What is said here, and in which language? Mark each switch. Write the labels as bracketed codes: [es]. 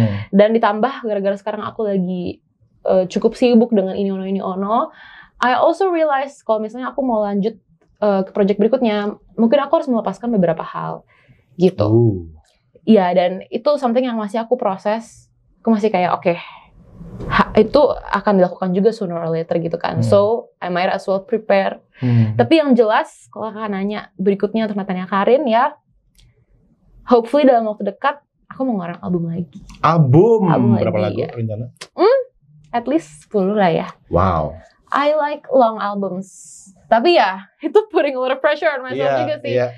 [id] Dan ditambah gara-gara sekarang aku lagi cukup sibuk dengan ini ono. [en] I also realize [id] kalau misalnya aku mau lanjut ke project berikutnya, mungkin aku harus melepaskan beberapa hal gitu. Iya, dan itu something yang masih aku proses. Aku masih kayak itu akan dilakukan juga [en] sooner or later [id] gitu kan. [en] So I might as well prepare. [id] Tapi yang jelas kalau kakak nanya berikutnya untuk Natania Karin ya, hopefully dalam waktu dekat aku mau ngeluarin album lagi. Album berapa lagu rencana? [en] At least 10 [id] lah ya. Wow. [en] I like long albums. [id] Tapi ya, itu [en] putting a lot of pressure on myself [id] juga sih.